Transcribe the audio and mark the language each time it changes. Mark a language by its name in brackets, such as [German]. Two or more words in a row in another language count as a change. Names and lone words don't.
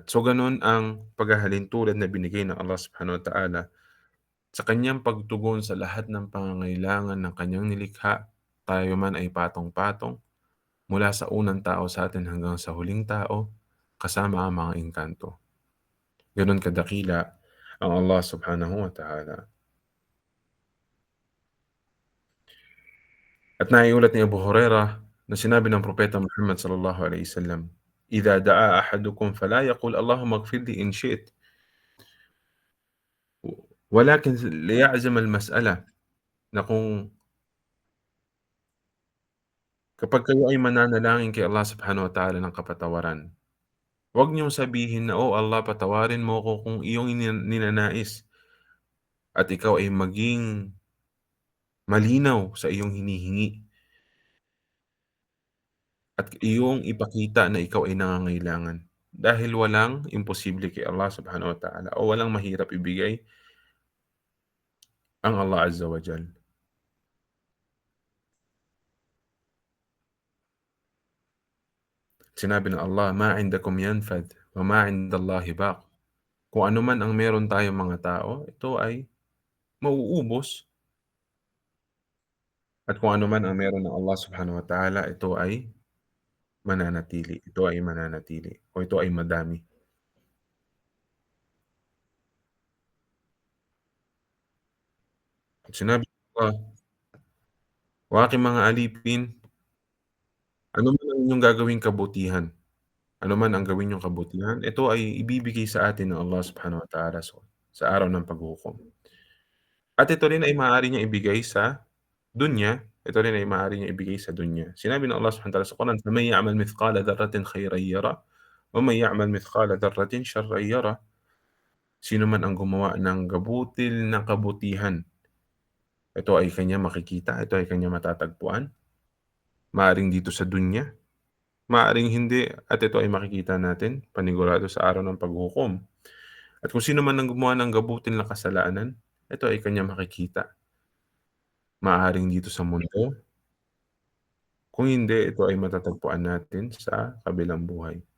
[Filipino] So gano'n ang paghahalintulad na binigay ng Allah [Arabic] سبحانه وتعالى [Filipino] sa kanyang pagtugon sa lahat ng pangangailangan ng kanyang nilikha, tayo man ay patong-patong mula sa unang tao sa atin hanggang sa huling tao, kasama ang mga engkanto. Gano'n kadakila ang Allah [Arabic] سبحانه وتعالى. [Filipino] At naiulat ni Abu Hurairah na sinabi ng propeta Muhammad [Arabic] صلى الله عليه وسلم إذا دعا أحدكم فلا يقل اللهم اغفر لي إن شئت ولكن ليعزم المسألة." [Filipino] Na kung kapag kayo ay mananalangin kay Allah [Arabic] سبحانه وتعالى [Filipino] ng kapatawaran, huwag niyong sabihin na, "Oh Allah, patawarin mo ko kung iyong ninanais at ikaw ay maging malinaw sa iyong hinihingi at iyong ipakita na ikaw ay nangangailangan." Dahil walang imposible kay Allah [Arabic] سبحانه وتعالى [Filipino] o walang mahirap ibigay ang Allah [Arabic] عز وجل. [Filipino] Sinabi ng [Arabic] Allah, "ما عندكم ينفد وما عند الله باق." [Filipino] Kung ano man ang meron tayong mga tao, ito ay mauubos at kung ano man ang meron ng Allah [Arabic] سبحانه وتعالى, [Filipino] ito ay mananatili o ito ay madami. At sinabi ng Allah, "O aking mga alipin, ano man ang inyong gagawing kabutihan, ano man ang gawin niyong kabutihan, ito ay ibibigay sa atin ng Allah [Arabic] سبحانه وتعالى [Filipino] sa araw ng paghukom. At ito rin ay maaari niyang ibigay sa dunya, ito rin ay maaari niyang ibigay sa dunya." Sinabi ng [Arabic] Allah سبحانه وتعالى sa Quran, "فمن يعمل مثقال ذرة خيرا يره ومن يعمل مثقال ذرة شرا يره." [Filipino] Sino man ang gumawa ng gabutil na kabutihan, ito ay kanyang makikita, ito ay kanyang matatagpuan, maaaring dito sa dunya, maaaring hindi, at ito ay makikita natin panigurado sa araw ng paghukom. At kung sino man ang gumawa ng gabutil na kasalanan, ito ay kanyang makikita, maaaring dito sa mundo, kung hindi, ito ay matatagpuan natin sa kabilang buhay.